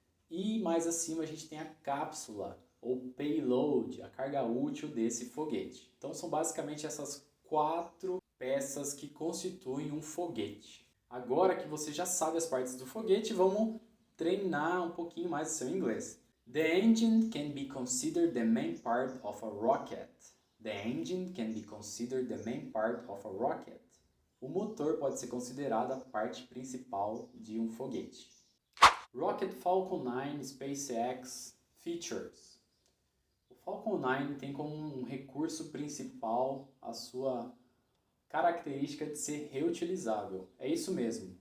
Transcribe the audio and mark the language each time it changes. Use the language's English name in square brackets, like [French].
[Portuguese] E mais acima a gente tem a cápsula, ou payload, a carga útil desse foguete. Então são basicamente essas 4 peças que constituem um foguete. Agora que você já sabe as partes do foguete, vamos treinar um pouquinho mais o seu inglês. [English] The engine can be considered the main part of a rocket. The engine can be considered the main part of a rocket. [Portuguese] O motor pode ser considerado a parte principal de um foguete. [English] Rocket Falcon 9 SpaceX Features. [Portuguese] O Falcon 9 tem como um recurso principal a sua característica de ser reutilizável. É isso mesmo.